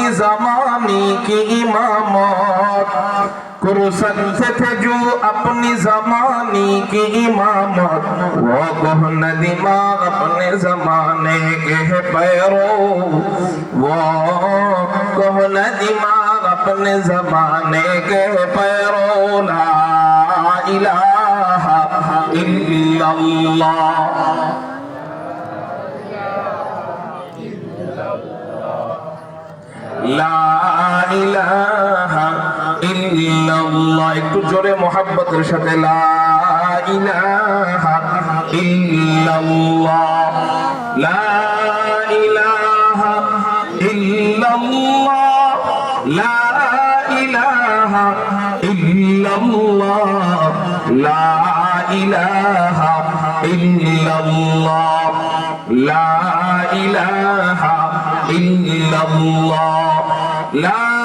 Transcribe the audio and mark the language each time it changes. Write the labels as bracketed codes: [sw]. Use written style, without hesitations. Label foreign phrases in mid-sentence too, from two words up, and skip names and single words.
[ur] زمانے کی امامت کر سکتے تھے جو اپنی زمانے کی امامت وہ کہنا دماغ اپنے زمانے کے پیرو وہ کہنا دماغ اپنے زمانے کے پیرو [ar] لا الہ الا اللہ لا الہ الا اللہ [bn] একটু জোরে মোহাব্বতের সাথে [ar] لا إله إلا الله لا إله إلا الله لا إله إلا الله لا إله إلا الله لا إله إلا الله لا